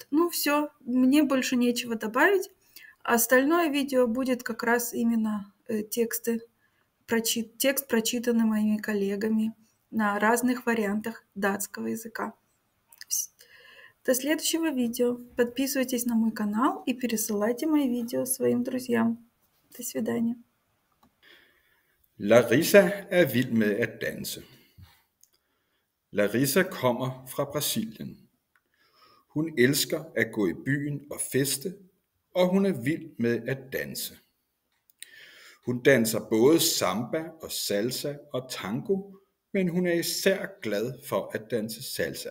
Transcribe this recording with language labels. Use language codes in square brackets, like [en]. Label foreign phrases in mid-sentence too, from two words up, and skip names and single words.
[ru] Все, мне больше нечего добавить. Остальное видео будет как раз именно текст, прочитанный моими коллегами на разных вариантах датского языка. До следующего видео. Подписывайтесь на мой канал и пересылайте мои видео своим друзьям. До свидания. [da] Larissa er vild med at danse. Larissa kommer fra Brasilien. Hun elsker at gå i byen og feste, og hun er vild med at danse. Hun danser både samba og salsa og tango, men hun er især glad for at danse salsa.